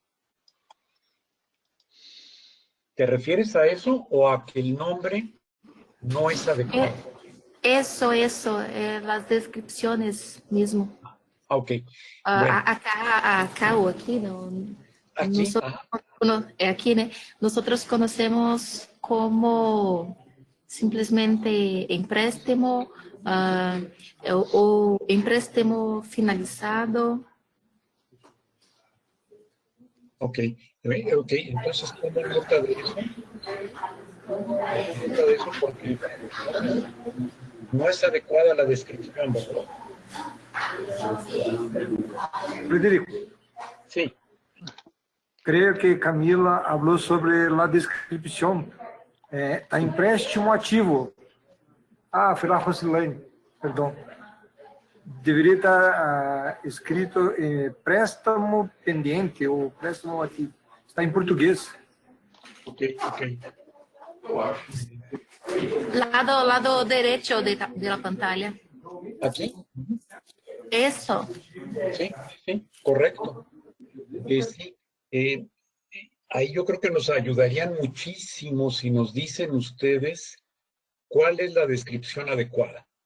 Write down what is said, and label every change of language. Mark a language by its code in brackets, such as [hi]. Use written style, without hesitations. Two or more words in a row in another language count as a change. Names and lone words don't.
[es] ¿Te refieres a eso o a que el nombre no es adecuado? Eso, las descripciones mismo. Ok. Bueno, Acá o aquí, no, aquí, nosotros, aquí, ¿no? Nosotros conocemos como [pt] simplesmente empréstimo o empréstimo finalizado. [es] ok. Ok, entonces tomo nota de eso. Tomo nota de eso porque no es adecuada la descripción, ¿verdad? Federico, Sí. [pt] Creio que Camila falou sobre a descrição. Está empréstimo ativo. Ah, foi lá Rosilene, perdão. Deveria estar escrito préstamo pendente ou préstamo ativo. Está em português. [es] Ok, ok. Lado derecho de la pantalla. ¿Aquí? Eso. Sí, sí, correcto. Sí, ahí yo creo que nos ayudarían muchísimo si nos dicen ustedes cuál es la descripción adecuada.